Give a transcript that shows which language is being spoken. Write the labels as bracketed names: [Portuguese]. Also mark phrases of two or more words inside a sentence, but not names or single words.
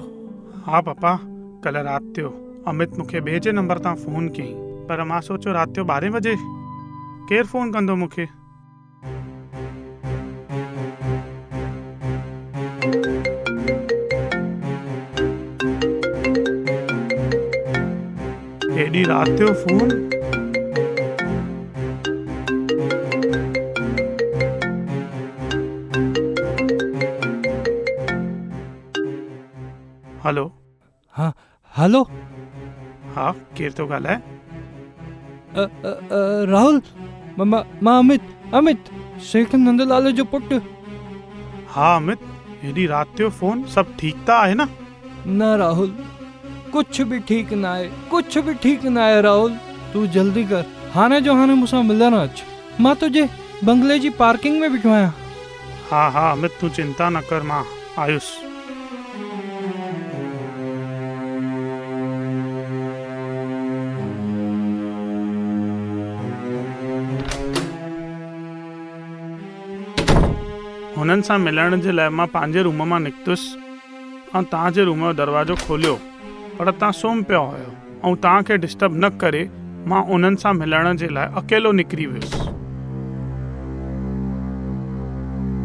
[Sindhi] हा पापा, कल्ह राति जो अमित मूंखे ॿिए जे नंबर तां फ़ोन कई, पर मां सोचियो राति जो 12 बजे केरु फ़ोन कंदो मूंखे। एॾी राति जो फ़ोन? हेलो। हाँ हेलो। हाँ, केरु थो ॻाल्हाए? राहुल, मां अमित सेठ नंदलाल जो पुटु। हाँ अमित, हेॾी राति जो फ़ोन, सभु ठीकु त आहे न? [Hindi] न राहुल, कुछ भी ठीक ना है राहुल। [Sindhi] तू जल्दी कर, हाणे जो हाणे मूंसां मिलण अच। मां तुझे बंगले जी पार्किंग में बीठो आहियां। हाँ अमित, तू चिंता न कर, मां आयुसि। हुननि सां मिलण जे लाइ मां पंहिंजे रूम मां निकितुसि ऐं तव्हांजे रूम जो दरवाज़ो खोलियो, पर तव्हां सुम्ही पिया हुयो ऐं तव्हांखे डिस्टर्ब न करे मां उन्हनि सां मिलण जे लाइ अकेलो निकिरी वियुसि।